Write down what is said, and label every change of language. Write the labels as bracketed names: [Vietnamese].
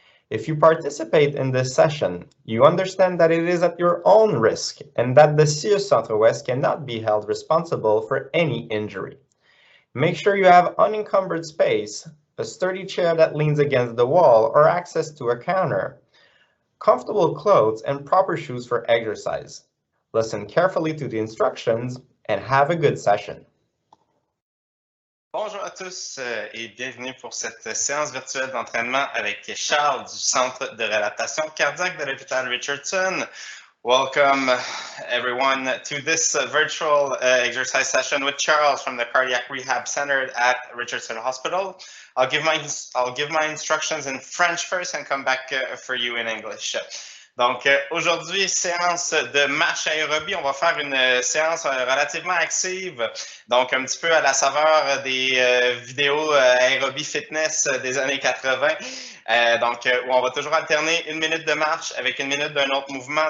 [English] If you participate in this session, you understand that it is at your own risk and that the CIUS Centre-Ouest cannot be held responsible for any injury. Make sure you have unencumbered space, a sturdy chair that leans against the wall or access to a counter, comfortable clothes and proper shoes for exercise. Listen carefully to the instructions and have a good session. [French] Bonjour à tous et bienvenue pour cette séance virtuelle d'entraînement avec Charles du Centre de réadaptation cardiaque de l'hôpital Richardson. [English] Welcome everyone to this virtual exercise session with Charles from the Cardiac Rehab Center at Richardson Hospital. I'll give my instructions in French first and come back for you in English. [French] Donc, aujourd'hui, séance de marche aérobie. On va faire une séance relativement active, donc un petit peu à la saveur des vidéos aérobie fitness des années 80. Où on va toujours alterner 1 minute de marche avec 1 minute d'un autre mouvement.